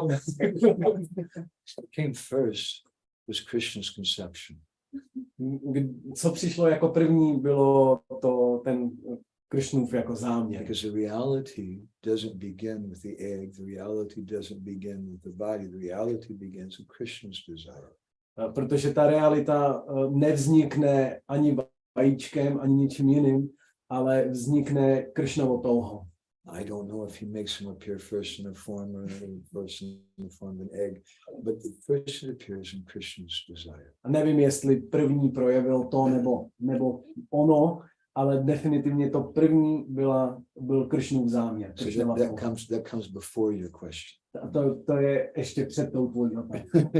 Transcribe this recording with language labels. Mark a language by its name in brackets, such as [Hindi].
[English] What came first was Krishna's conception. [Czech] Co přišlo jako první, bylo ten Krishnův jako záměr. [English] Because the reality doesn't begin with the egg, the reality doesn't begin with the body, the reality begins with Krishna's desire. [Czech] Protože ta realita nevznikne ani vajíčkem, ani ničím jiným, ale vznikne Kršnovou touhou. [English] I don't know if he makes him appear first in the form or first in the form of an egg, but the first it appears in Krishna's desire. [Czech] A nevím, jestli první projevil to nebo ono, ale definitivně to první byl Kršnův záměr. [English] So that comes before your question. [Czech] A to je ještě před tou tvojí otázkou.